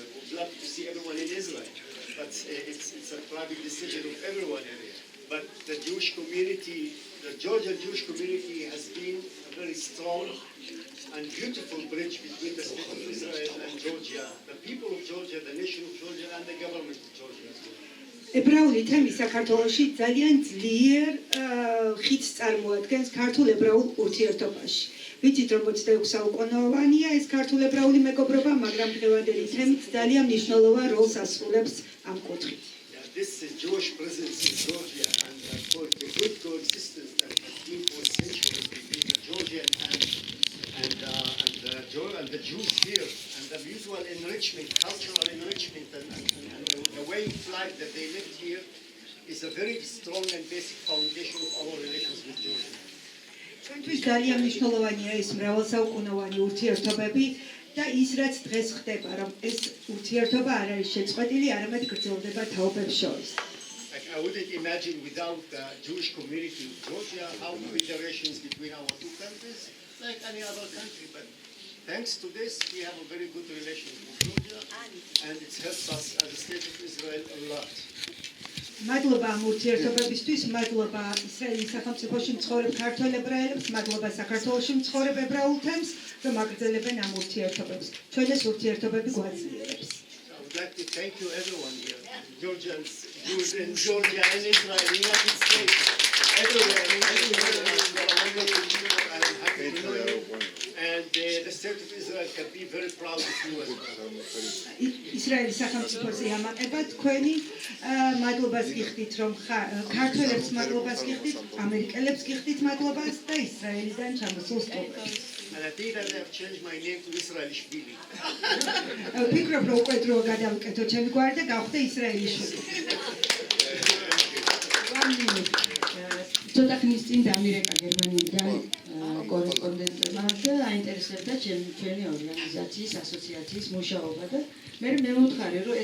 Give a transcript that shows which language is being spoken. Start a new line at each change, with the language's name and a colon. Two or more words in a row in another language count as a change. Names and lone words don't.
English: We'd love to see everyone in Israel, but it's a private decision of everyone here. But the Jewish community, the Georgian Jewish community has been a very strong and beautiful bridge between the state of Israel and Georgia, the people of Georgia, the nation of Georgia, and the government of Georgia as well.
Georgian: ებრაული თემი საქართველოში ძალიან ძლიერ ხიდს წარმოადგენს ქართულ ებრაულ ურთიერთობაში. ვიცით, რომ 26 საუკუნოვანია ეს ქართულ ებრაული მეგობრობა, მაგრამ დღევანდელი თემით ძალიან მნიშვნელოვან როლს ასრულებს ამ კუთხით.
English: This Jewish presence in Georgia and for the good coexistence that has been for centuries between the Georgian and the Jews here, and the mutual enrichment, cultural enrichment, and the way of life that they lived here is a very strong and basic foundation of our relations with Georgia.
Georgian: ჩვენთვის ძალიან მნიშვნელოვანია ეს მრავალსაუკუნოვანი ურთიერთობები და ის რაც დღეს ხდება, რომ ეს ურთიერთობა არ არის შეწყვეტილი, არამედ გრძელდება თაობებს შორის.
English: I wouldn't imagine without the Jewish community of Georgia how the relations between our two countries, like any other country. But thanks to this, we have a very good relation with Georgia, and it helps us as a state of Israel a lot.
Georgian: მადლობა ამ ურთიერთობებისთვის, მადლობა ისრაელის სახელმწიფოში მცხოვრებ ქართველ ებრაელებს, მადლობა საქართველოში მცხოვრებ ებრაულ თემს, რომ აგრძელებენ ამ ურთიერთობებს. ჩვენ ეს ურთიერთობები გვაძლიერებს.
English: I would like to thank you everyone here, Georgians, Jews in Georgia and Israel, United States, everywhere. I'm happy to know you. state of Israel can be very proud of you as well.
Georgian: ისრაელის სახელმწიფოზე ამაყება თქვენი მადლობას გიხდით რომ ქართველებს მადლობას გიხდით, ამერიკელებს გიხდით მადლობას და ისრაელიდან ჩამოსულ სტუმრებს.
English: And I think that I have changed my name to Israelishvili.
Georgian: ვფიქრობ რომ უკვე დრო გადავუკეთო ჩემი გვარი და გავხდე ისრაელიშვილი. ცოტა ხნის წინ დამირეკა გერმანიიდან კორესპონდენტებმა და აინტერესებდა ჩვენი ორგანიზაციის ასოციაციის მუშაობა და მე მევუთხარი რომ